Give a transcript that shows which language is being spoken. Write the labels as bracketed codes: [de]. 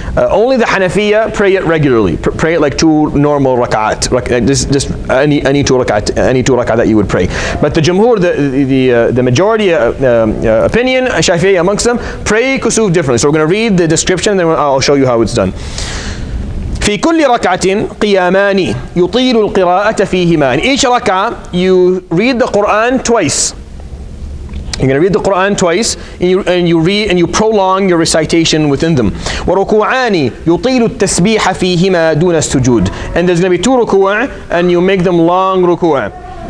[en] Only the Hanafiya pray it regularly. Pray it like 2 normal rak'at, just any two rak'at that you would pray. But the Jumhur, the majority opinion, Shafi'i amongst them, pray kusuf differently. So we're going to read the description, and then I'll show you how it's done. [ar] في كل ركعة قيامان يطيل القراءة فيهما. [en] In each rak'ah, you read the Quran twice. You're going to read the Quran twice, and you prolong your recitation within them. [ar] وَرُكُوعَانِ يُطِيلُ التَّسْبِيحَ فِيهِمَا دُونَ السُّجُودِ. [en] And there's going to be 2 ruku', and you make them long ruku'.